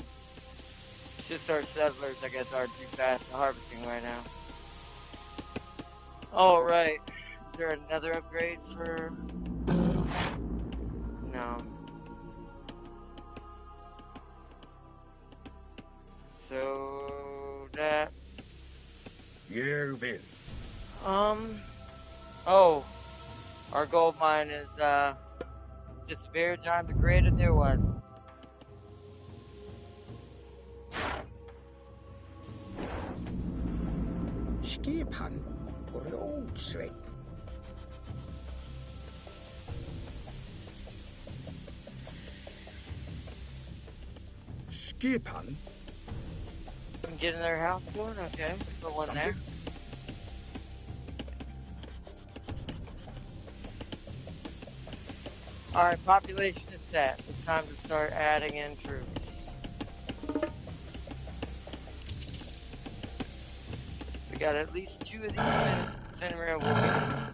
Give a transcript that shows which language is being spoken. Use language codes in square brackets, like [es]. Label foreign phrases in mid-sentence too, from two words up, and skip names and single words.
[en] It's just our settlers, I guess, are too fast at harvesting right now. Alright. Is there another upgrade for... No. So... that... [is] Ég vil. [en] Oh. Our gold mine is, disappeared. Time to create a new one. [is] Skipan voru ótsveinn. [en] Skipan? Getting their house going? Okay. Put one there. Alright, population is set. It's time to start adding in troops. We got at least 2 of these Fenrir wolves.